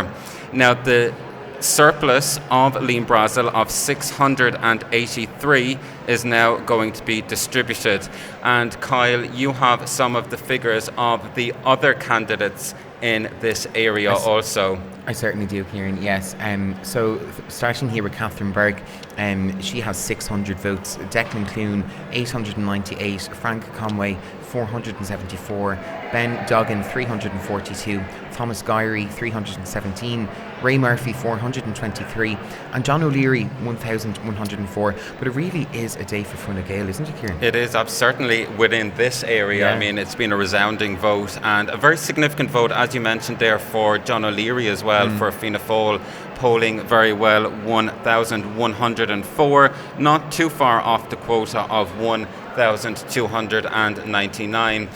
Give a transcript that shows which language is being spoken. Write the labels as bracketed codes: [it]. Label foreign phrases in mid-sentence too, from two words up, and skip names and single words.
[en] Now the surplus of Liam Brazel of 683 is now going to be distributed. And Kyle, you have some of the figures of the other candidates in this area also. I certainly do, Kieran, yes. So starting here with Catherine Burke, she has 600 votes, Declan Clune 898, Frank Conway 474, Ben Duggan 342, Thomas Gyrey 317, Ray Murphy 423, and John O'Leary 1104. But it really is a day for Fine Gael, isn't it, Kieran? It is, certainly within this area. Yeah. I mean, it's been a resounding vote, and a very significant vote, as you mentioned there, for John O'Leary as well, for Fianna Fáil, polling very well, 1,104, not too far off the quota of 1,299.